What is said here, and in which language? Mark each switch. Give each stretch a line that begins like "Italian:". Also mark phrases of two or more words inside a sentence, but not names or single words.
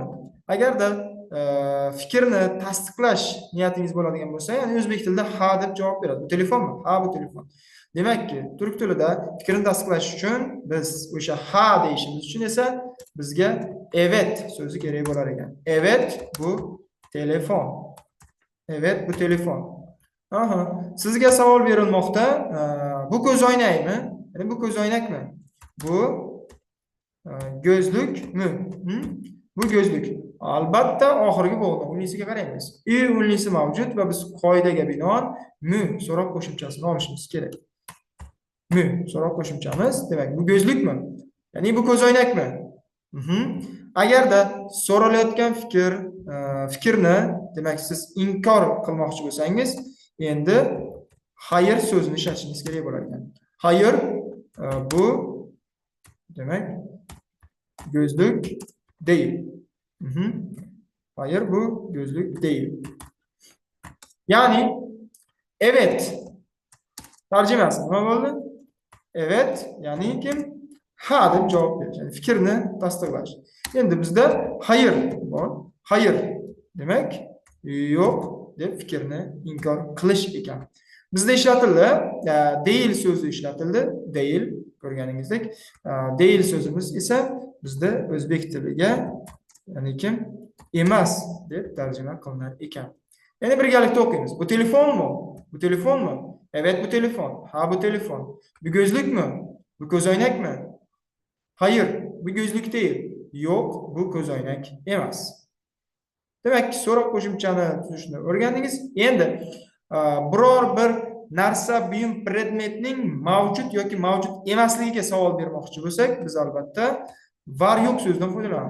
Uzbek: Agarda fikrni tasdiqlash niyatingiz bo'ladigan bo'lsa, ya'ni o'zbek tilida ha deb javob beradi. Bu telefonmi? Ha, bu telefon. Demakki, turk tilida fikrni tasdiqlash uchun biz o'sha ha deyishimiz uchun esa bizga evet so'zi kerak bo'lar ekan.
Turkish: Evet, bu telefon. Evet, bu telefon. Aha.
Uzbek: Sizga savol berilmoqda, bu ko'zoynakmi? Ya'ni bu ko'zoynakmi?
Turkish: Bu gözlükmü? Bu gözlük.
Uzbek: Albatta oxirgi bo'g'in unlisiga qaraymiz. I unlisi mavjud va biz qoidaga binoan mu so'roq qo'shimchasini olishimiz kerak. Mu so'roq qo'shimchamiz, demak,
Turkish: bu gözlükmü?
Uzbek: Ya'ni bu ko'zoynakmi? Agarda so'ralayotgan fikrni, demak, siz inkor qilmoqchi bo'lsangiz, endi hayır so'zini ishlatishingiz kerak bo'lar ekan.
Turkish: Hayır, bu demak gözlük değil. Hayır, bu gözlük değil.
Uzbek: Yani evet tarcimasi nima bo'ldi? Evet, ya'ni kim? Ha deb javob berish, ya'ni fikrni tasdiqlash. Endi bizda hayır bor. Hayır demak yo'q deb fikrni inkor qilish ekan. Bizda ishlatildi, değil so'zi ishlatildi. Değil, ko'rganingizdek, değil so'zimiz esa bizda o'zbek tiliga ya'ni kim? Emas deb tarjima qilinar ekan. Yana birgalikda o'qiymiz. Bu telefonmi? Bu telefonmi?
Turkish: Evet, bu telefon.
Uzbek: Ha, bu telefon.
Turkish: Bu gözlükmü?
Uzbek: Bu ko'zoynakmi?
Turkish: Hayır, bu gözlük değil.
Uzbek: Yo'q, bu ko'zoynak emas. Demak, so'roq qo'shimchani tuzishni o'rgandingiz. Endi biror bir narsa, buyum, predmetning mavjud yoki mavjud emasligiga savol bermoqchi bo'lsak, biz albatta var yo'q so'zidan foydalanamiz.